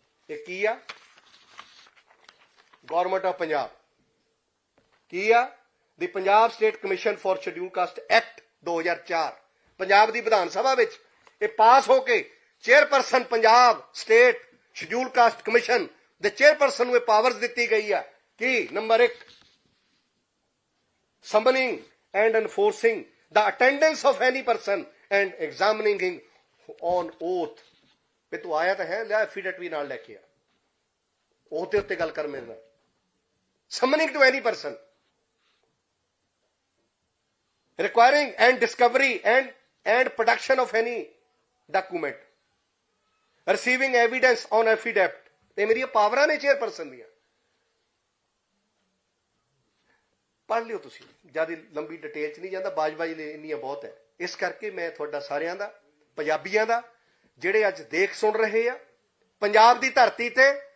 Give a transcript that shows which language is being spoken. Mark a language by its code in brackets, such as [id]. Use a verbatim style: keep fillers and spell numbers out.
[pa] ਇਹ ਕੀ ਆ government of Punjab, ਕੀ ਆ ਦੀ Punjab state commission for schedule caste act ਦੋ ਹਜ਼ਾਰ ਚਾਰ, ਪੰਜਾਬ ਦੀ ਵਿਧਾਨ ਸਭਾ ਵਿੱਚ ਇਹ ਪਾਸ ਹੋ ਕੇ chairperson Punjab state schedule caste commission ਦੇ ਚੇਅਰਪਰਸਨ ਨੂੰ ਇਹ ਪਾਵਰਸ ਦਿੱਤੀ ਗਈ ਆ ਕਿ ਨੰਬਰ ਇੱਕ, [en] summoning and enforcing the attendance of any person and examining him on oath. [pa] ਵੀ ਤੂੰ ਆਇਆ ਤਾਂ ਹੈ, ਲਿਆ ਐਫੀਡੇਟ ਵੀ ਨਾਲ ਲੈ ਕੇ ਆ, ਉਹ ਤੇ ਉੱਤੇ ਗੱਲ ਕਰ ਮੇਰੇ ਨਾਲ। [en] summoning to any person, requiring and discovery and and production of any document, receiving evidence on affidavit. [pa] ਇਹ ਮੇਰੀਆਂ ਪਾਵਰਾਂ ਨੇ ਚੇਅਰਪਰਸਨ ਦੀਆਂ, ਪੜ੍ਹ ਲਿਓ ਤੁਸੀਂ, ਜ਼ਿਆਦਾ ਲੰਬੀ ਡਿਟੇਲ 'ਚ ਨਹੀਂ ਜਾਂਦਾ, ਬਾਜਵਾ ਜੀ ਲਈ ਇੰਨੀਆਂ ਬਹੁਤ ਹੈ। ਇਸ ਕਰਕੇ ਮੈਂ ਤੁਹਾਡਾ ਸਾਰਿਆਂ ਦਾ, ਪੰਜਾਬੀਆਂ ਦਾ, ਜਿਹੜੇ ਅੱਜ ਦੇਖ ਸੁਣ ਰਹੇ ਆ, ਪੰਜਾਬ ਦੀ ਧਰਤੀ ਤੇ